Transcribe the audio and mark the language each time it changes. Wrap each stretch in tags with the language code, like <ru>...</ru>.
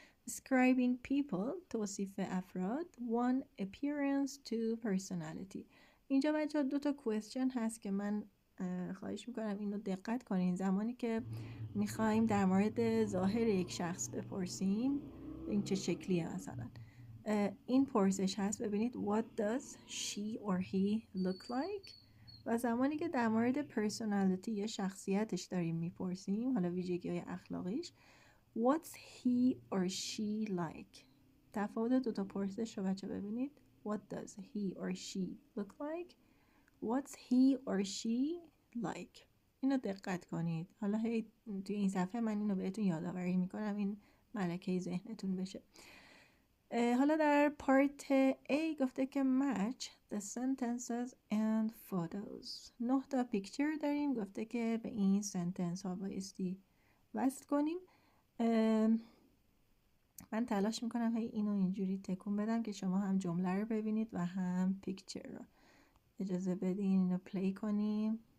<en>Describing people</en> <fa>توصیف افراد.</fa> <en>1. Appearance 2. Personality.</en> <fa>اینجا بچه ها 2 تا question هست که من خواهش میکنم اینو دقت کنین زمانی که میخوایم در مورد ظاهر یک شخص بپرسیم این چه شکلیه. مثلا این پرسش هست، ببینید</fa> <en>what does she or he look like.</en> <fa>و زمانی که در مورد personality یا شخصیتش داریم میپرسیم، حالا ویژگی های اخلاقیش،</fa> <en>what's he or she like.</en> <fa>تفاوت 2 تا پرسش رو بچه ببینید.</fa> <en>what does he or she look like. what's he or she like.</en> <fa>اینو دقت کنید. حالا توی این صفحه من اینو بهتون یادآوری میکنم این ملکه ذهنتون بشه. حالا در پارت A گفته که</fa> <en>match the sentences and photos.</en> <fa>9 تا پیکچر داریم، گفته که به این سنتنس ها بایستی وصل کنیم. من تلاش میکنم اینو اینجوری تکون بدم که شما هم جمله رو ببینید و هم پیکچر رو. اجازه بدین اینو پلی کنیم.</fa>